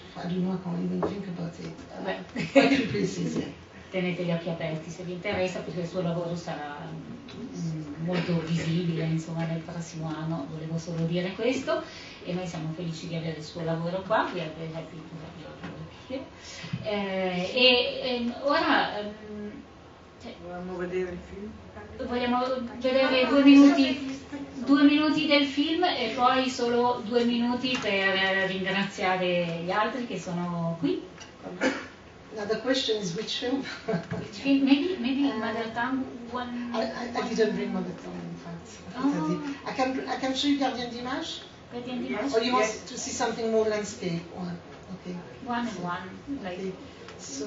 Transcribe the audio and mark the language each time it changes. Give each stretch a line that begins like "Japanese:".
English: I don't know, I can't even think about it. Quite a few places, yeah.
Italian: Tenete gli occhi aperti se vi interessa, perché il suo lavoro sarà molto visibile, insomma, nel prossimo anno. Volevo solo dire questo, e noi siamo felici di avere il suo lavoro qua.
English: We are very happy to have your work here.
Italian: Ora vogliamo vedere il film? Vogliamo vedere 2 minuti del film, e poi solo 2 minuti per ringraziare gli altri che sono qui.
English: Now the question is which film? Which film? Maybe mother tongue one. I didn't bring mother tongue, in fact. I can show you Gardien d'Image. Gardien d'Image. Or you want to see something more landscape? One. Okay. One and one, like okay. So